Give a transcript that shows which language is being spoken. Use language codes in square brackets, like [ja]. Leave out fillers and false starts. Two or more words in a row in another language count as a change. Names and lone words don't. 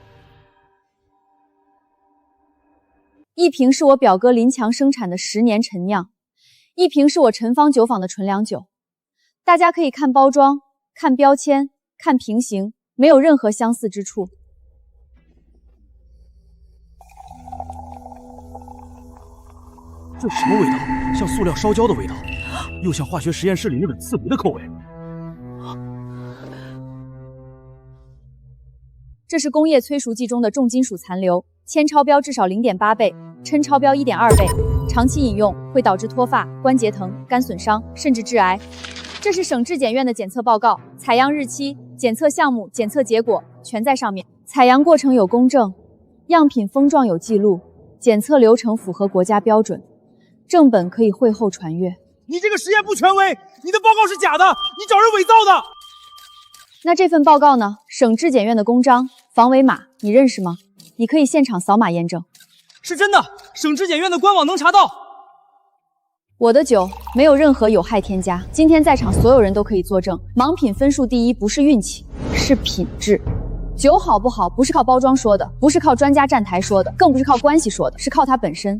[zh] 一瓶是我表哥林强生产的10年陈酿，一瓶是我陈芳酒坊的纯粮酒。大家可以看包装、看標籤、看瓶型，沒有任何相似之處。這什麼味道？像塑料燒焦的味道，又像化學實驗室裡那種刺鼻的口味。這是工業催熟劑中的重金屬殘留，鉛超標至少 0.8 倍，砷超標 1.2 倍。長期飲用會導致脫髮、關節疼、肝損傷，甚至致癌。這是省質檢院的檢測報告，採樣日期、檢測項目、檢測結果全在上面。採樣過程有公證，樣品封狀有記錄，檢測流程符合國家標準。正本可以會後傳閱。你這個實驗不權威，你的報告是假的，你找人偽造的。那這份報告呢？省質檢院的公章、防偽碼，你認識嗎？你可以現場掃碼驗證。是真的，省質檢院的官網能查到。我的酒沒有任何有害添加，今天在場所有人都可以作證。盲品分數第一不是運氣，是品質。酒好不好不是靠包裝說的，不是靠專家站台說的，更不是靠關係說的，是靠它本身。